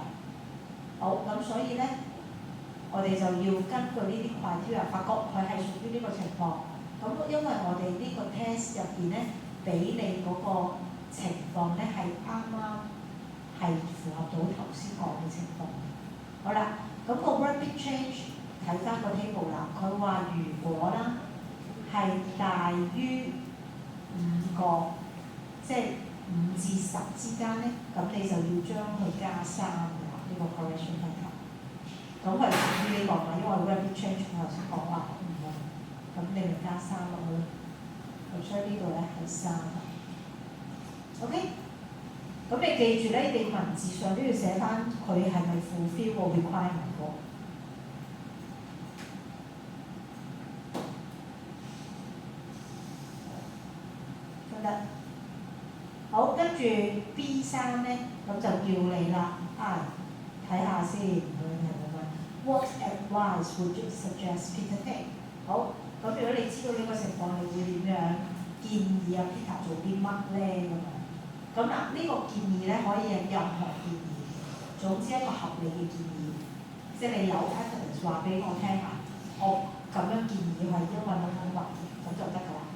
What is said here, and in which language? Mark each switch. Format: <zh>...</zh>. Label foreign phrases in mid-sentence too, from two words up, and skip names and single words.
<yue>好，咁所以咧，我哋就要根據呢啲 criteria， 發覺佢係屬於呢個情況。咁因為我哋呢個 test 入邊咧，俾你嗰個情況咧係啱係符合到頭先講嘅情況。好啦，咁個</yue> <en>rapid change。</en> <yue>睇翻個 table 啦，佢話如果啦係大於5個，即係5至10之間咧，咁你就要將佢加3㗎啦，呢個</yue> <en>correction factor。</en> <yue>咁係屬於呢個嘛，因為</yue> <en>rapid change</en> <yue>我頭先講話5啊，咁你咪加3落去。咁所以呢度咧係3。OK， 咁你記住咧，你文字上都要寫翻佢係咪 fulfill 個 requirement 喎。好，跟住 B3咧，咁就叫你啦，睇下先，</yue> <en>What advice would you suggest Peter take？</en> <yue>好，咁如果你知道呢個情況，你會點樣建議Peter 做啲乜咧？咁咁嗱，呢個建議咧可以有任何建議，總之一個合理嘅建議，即係你有 evidence 話俾我聽啊，我咁樣建議係因為乜咁就得㗎啦。</yue>